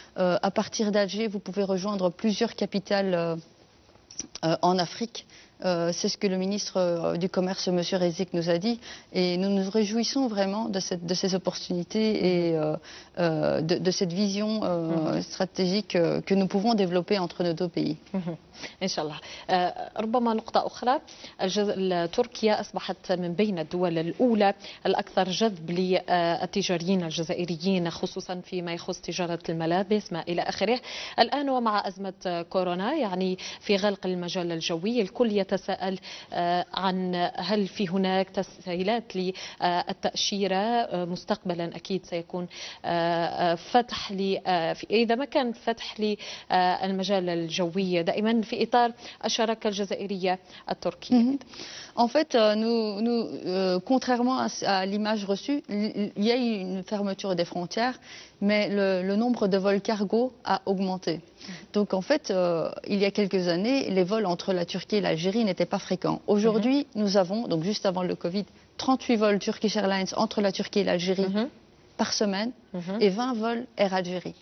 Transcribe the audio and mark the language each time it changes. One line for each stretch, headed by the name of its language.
French: À partir d'Alger, vous pouvez rejoindre plusieurs capitales en Afrique. C'est ce que le ministre du Commerce, M. Rezik, nous a dit. Et nous nous réjouissons vraiment de ces opportunités et de cette vision stratégique que nous pouvons développer entre nos deux pays.
Arabic: إن شاء الله. ربما نقطة أخرى، تركيا أصبحت من بين الدول الأولى الأكثر جذب للتجاريين الجزائريين، خصوصا فيما يخص تجارة الملابس ما إلى آخره. الآن ومع أزمة كورونا، يعني في غلق المجال الجوي، الكل يتساءل عن هل في هناك تسهيلات للتأشيرة مستقبلا. أكيد سيكون فتح إذا ما كان فتح للمجال الجوي دائما في إطار الشراكة الجزائرية التركية.
French: En fait, contrairement à l'image reçue, il y a eu une fermeture des frontières, mais le nombre de vols cargo a augmenté. Donc en fait, il y a quelques années, les vols entre la Turquie et l'Algérie n'étaient pas fréquents. Aujourd'hui, nous avons, donc juste avant le Covid, 38 vols Turkish Airlines entre la Turquie et l'Algérie par semaine et 20 vols Air Algérie.